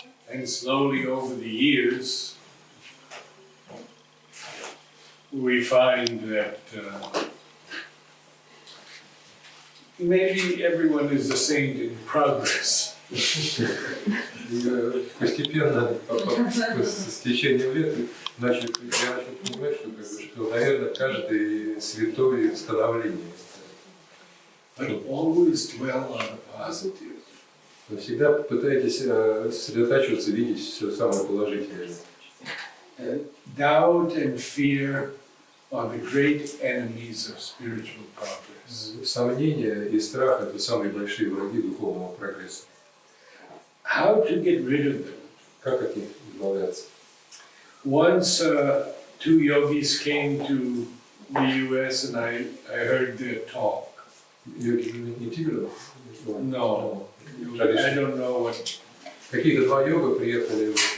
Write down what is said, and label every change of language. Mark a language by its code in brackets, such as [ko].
[en] And slowly over the years, we find that maybe everyone is a saint in progress. [ru] И постепенно, с течением лет, я начал понимать, что, наверное, каждый святой в становлении. [en] But always dwell on the positive. [ru] Вы всегда пытаетесь сосредотачиваться, видеть все самое положительное. [en] Doubt and fear are the great enemies of spiritual progress. [ru] Сомнения и страх – это самые большие враги духовного прогресса. [en] How to get rid of them? [ru] Как от них избавляться? [en] Once two yogis came to the US and I heard their talk. [ru] Йоги не тигры? [en] No, I don't know what. [ru] Какие-то два йога приехали